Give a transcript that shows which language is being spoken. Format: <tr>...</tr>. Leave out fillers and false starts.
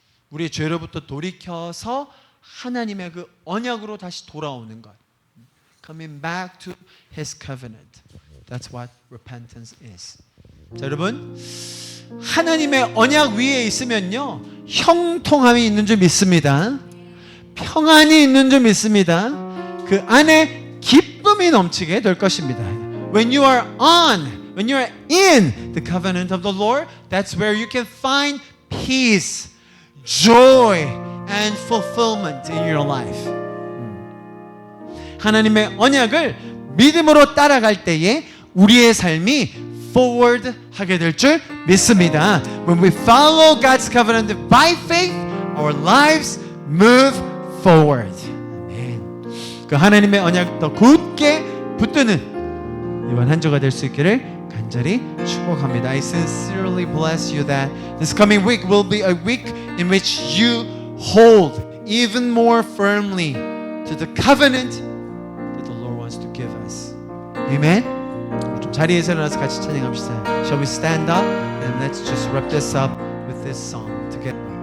<ko>우리의 죄로부터 돌이켜서 하나님의 그 언약으로 다시 돌아오는 것.</ko> <en>Coming back to His covenant. That's what repentance is.</en> <ko>자, 여러분, 하나님의 언약 위에 있으면요, 형통함이 있는 줄 믿습니다. 평안이 있는 줄 믿습니다. 그 안에 기쁨이 넘치게 될 것입니다.</ko> <en>When you are in the covenant of the Lord, that's where you can find peace, joy, and fulfillment in your life.</en> <ko>하나님의 언약을 믿음으로 따라갈 때에 우리의 삶이 forward 하게 될 줄 믿습니다.</ko> <en>When we follow God's covenant by faith, our lives move forward.</en> <ko>아멘. 그 하나님의 언약 더 굳게 붙드는 이번 한 주가 될 수 있기를 간절히 축복합니다.</ko> <en>I sincerely bless you that this coming week will be a week in which you hold even more firmly to the covenant that the Lord wants to give us. Amen.</en> <ko>좀 자리에서 일어나서 같이 찬양합시다.</ko> <en>Shall we stand up and let's just wrap this up with this song together.</en>